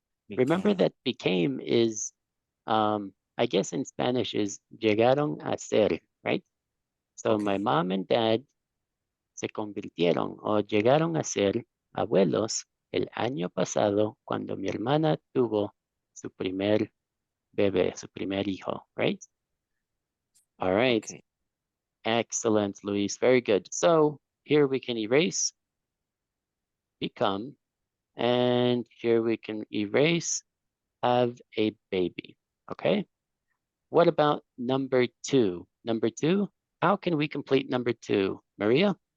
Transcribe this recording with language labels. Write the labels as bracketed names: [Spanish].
[English] Remember that became is, I guess in Spanish is [Spanish] llegaron a ser, [English] right? So Okay. my mom and dad [Spanish] se convirtieron o llegaron a ser abuelos el año pasado cuando mi hermana tuvo su primer bebé, su primer hijo, [English] right? All right. Okay. Excellent, Luis. Very good. So here we can erase become, and here we can erase have a baby. Okay. What about number two? Number two, how can we complete number two? Maria?